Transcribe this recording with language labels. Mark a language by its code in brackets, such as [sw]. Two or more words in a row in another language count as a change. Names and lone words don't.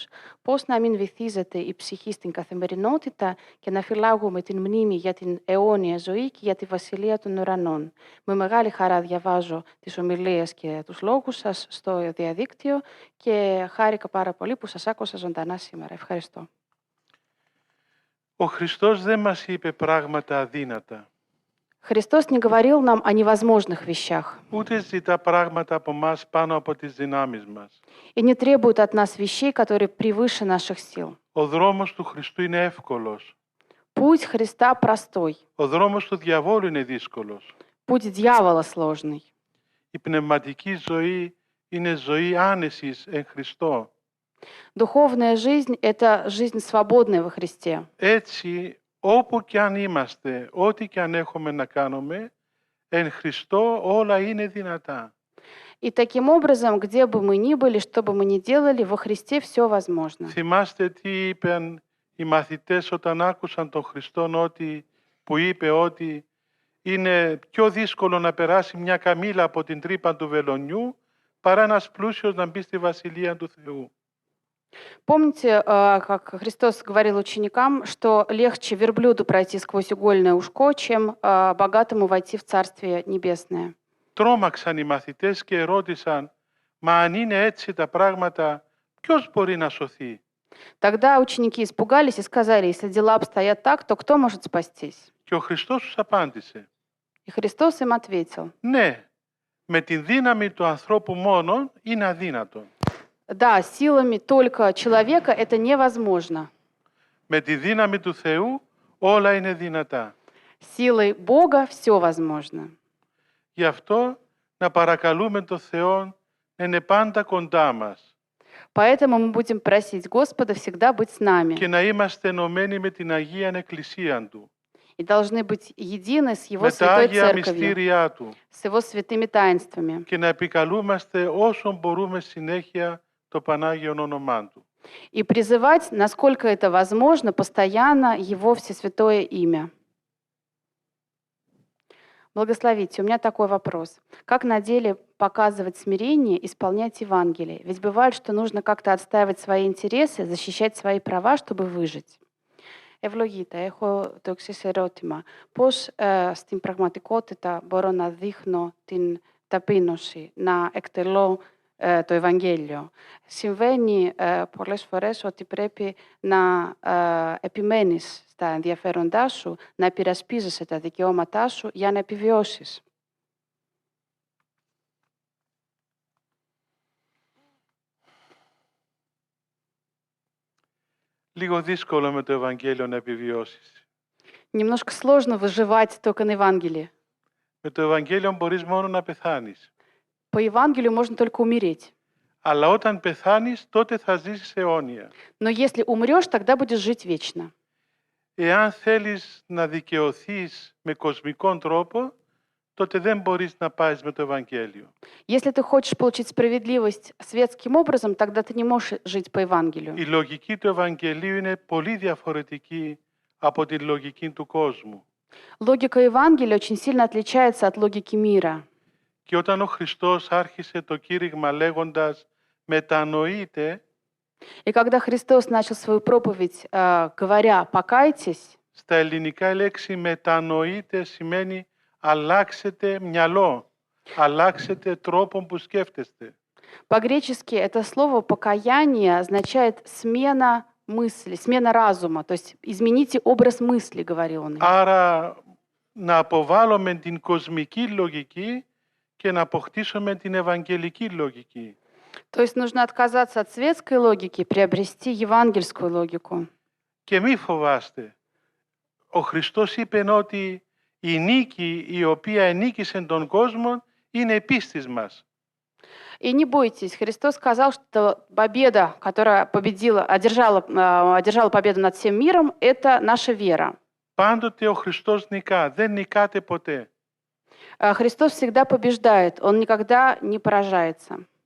[el] Πώς να μην βυθίζεται η ψυχή στην καθημερινότητα και να φυλάγουμε την μνήμη για την αιώνια ζωή και για τη βασιλεία των ουρανών. Με μεγάλη χαρά διαβάζω τις ομιλίες και τους λόγους σας στο διαδίκτυο και χάρηκα πάρα πολύ που σας άκουσα ζωντανά σήμερα. Ευχαριστώ. Ο Χριστός δεν μας είπε πράγματα αδύνατα. [ru] Христос не говорил нам о невозможных вещах [el] Ούτε ζητά πράγματα από μας πάνω από τις δυνάμεις μας. [ru] и не требует от нас вещей, которые превыше наших сил. [el] Ο δρόμος του Χριστού είναι εύκολος. [ru] Πуть Христа простой, [el] Ο δρόμος του διαβόλου είναι δύσκολος. [ru] путь дьявола сложный. [el] Η πνευματική ζωή είναι ζωή άνεσης εν Χριστώ. [ru] Духовная жизнь — это жизнь свободная во Христе. [el] Έτσι, όπου και αν είμαστε, ό,τι και αν έχουμε να κάνουμε, εν Χριστώ όλα είναι δυνατά. [ru] И таким образом, где бы мы ни были, что бы мы ни делали, во Христе все возможно. [el] Θυμάστε τι είπαν οι μαθητές όταν άκουσαν τον Χριστόν που είπε ότι είναι πιο δύσκολο να περάσει μια καμήλα από την τρύπα του βελονιού παρά ένας πλούσιος να μπει στη Βασιλεία του Θεού. [ru] Помните, как Христос говорил ученикам, что легче верблюду пройти сквозь игольное ушко, чем богатому войти в Царствие Небесное? [el] Τρόμαξαν οι μαθητές και ρώτησαν, μα αν είναι έτσι τα πράγματα, ποιος μπορεί να σωθεί? [ru] Тогда ученики испугались и сказали, если дела обстоят так, то кто может спастись? [el] Και ο Χριστός τους απάντησε, [ru] И Христос им ответил, [el] ναι, με την δύναμη του ανθρώπου μόνον είναι αδύνατο. [ru] да, силами только человека это невозможно. [el] Με τη δύναμη του Θεού όλα είναι δυνατά. [ru] Силой Бога все возможно. [el] Γι' αυτό να παρακαλούμε τον Θεό να είναι πάντα κοντά μας [ru] Поэтому мы будем просить Господа всегда быть с нами. [el] και να είμαστε ενωμένοι με την Αγία Εκκλησία Του, [ru] И должны быть едины с Его [el] με τα [ru] святой [el] Άγια [ru] церковью, [el] μυστήριά Του [ru] с Его святыми таинствами. [el] και να επικαλούμαστε όσο μπορούμε συνέχεια το Πανάγιο όνομά Του. [ru] И призывать, насколько это возможно, постоянно Его всесвятое имя. Благословите. У меня такой вопрос. Как на деле показывать смирение, исполнять Евангелие? Ведь бывает, что нужно как-то отстаивать свои интересы, защищать свои права, чтобы выжить. [el] Ευλογείτε, έχω το εξής ερώτημα. Πώς στην πραγματικότητα μπορώ να δείχνω την ταπείνωση, να εκτελώ το Ευαγγέλιο? Συμβαίνει πολλές φορές ότι πρέπει να επιμένεις στα ενδιαφέροντά σου, να υπερασπίζεσαι τα δικαιώματά σου για να επιβιώσεις. Λίγο δύσκολο με το Ευαγγέλιο να επιβιώσεις. [ru] Немножко сложно выживать только на Евангелии. [el] Με το Ευαγγέλιο μπορείς μόνο να πεθάνεις. [ru] По Евангелию можно только умереть. [el] Αλλά όταν πεθάνεις, τότε θα ζήσεις αιώνια. [ru] Но если умрешь, тогда будешь жить вечно. [el] Εάν θέλεις να δικαιωθείς με κοσμικό τρόπο, τότε δεν μπορείς να πάεις με το Ευαγγέλιο. [ru] Если ты хочешь получить справедливость светским образом, тогда ты не можешь жить по Евангелию. [el] Η λογική του Ευαγγελίου είναι πολύ διαφορετική από τη λογική του κόσμου. [ru] Логика Евангелия очень сильно отличается от логики мира. [el] Και όταν ο Χριστός άρχισε το κήρυγμα λέγοντας «μετανοείτε», [ru] И когда Христос начал свою проповедь, говоря «покайтесь», [el] στα ελληνικά η λέξη «μετανοείτε» σημαίνει αλλάξετε μυαλό, αλλάξετε τρόπο που σκέφτεστε. [ru] по-гречески это слово «покаяние» означает смена мысли, смена разума, то есть измените образ мысли, говорил он им. [el] Άρα να αποβάλουμε την κοσμική λογική και να αποκτήσουμε την ευαγγελική λογική. [ru] То есть нужно отказаться от светской логики и приобрести евангельскую логику. [el] Και μη φοβάστε. Ο Χριστός είπε ότι η νίκη η οποία ενίκησε τον κόσμο είναι η πίστη μας. [ru] И не бойтесь, Христос сказал, что победа, которая одержала победу над всем миром, это наша вера. [el] Πάντοτε ο Χριστός нικά, δεν νικάται ποτέ. [ru] Христос всегда побеждает, Он никогда не поражается.